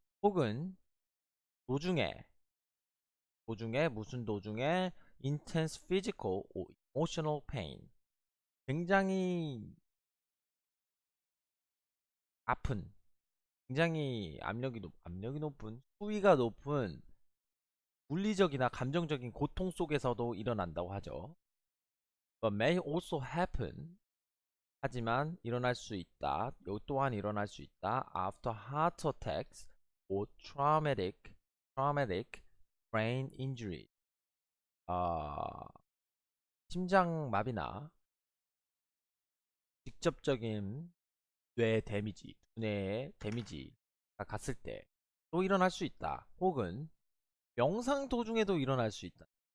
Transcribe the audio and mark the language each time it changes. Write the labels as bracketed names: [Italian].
[Korean] 혹은 도중에 무슨 도중에 [English] intense physical or emotional pain, [Korean] 굉장히 아픈, 굉장히 압력이 높은, 수위가 높은 물리적이나 감정적인 고통 속에서도 일어난다고 하죠. [English] But may also happen, [Korean] 하지만 일어날 수 있다. 요 또한 일어날 수 있다. [English] After heart attacks or traumatic brain injury. [Korean] 아, 심장마비나 직접적인 뇌의 데미지가 갔을 때 또 일어날 수 있다. 혹은 명상 도중에도 일어날 수 있다.